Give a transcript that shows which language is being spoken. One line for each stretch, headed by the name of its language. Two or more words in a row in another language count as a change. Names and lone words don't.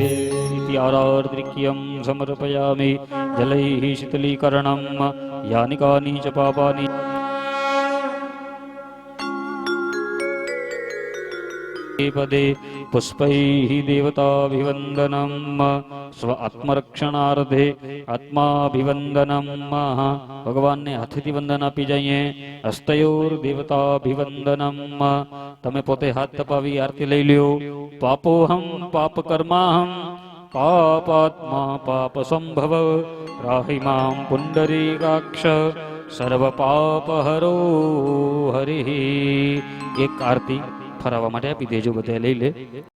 Sanskrit: इति आरार्द्रिक्यं समर्पयामि जलैः शीतलीकरणं यानि कानि च पापानि पदे पुष्पैः देवताभिवन्दनं स्व आत्मरक्षणार्थे आत्माभिवन्दनं
Gujarati: भगवान ने हाथથી વંદન આપી જઈએ
Sanskrit: હસ્તયોર દેવતાભિવંદનમ
Gujarati: તમે પોતે હાથ તપાવી આરતી લઈ લ્યો
Sanskrit: પાપોહમ પાપ કર્માહમ પાપાત્મા પાપ સંભવ રાહિ મામ પુંડરીકાક્ષ સર્વ પાપ હરો હરિ
Gujarati: એક આરતી ફરાવવા માટે આપી દેજો બધા લઈ લે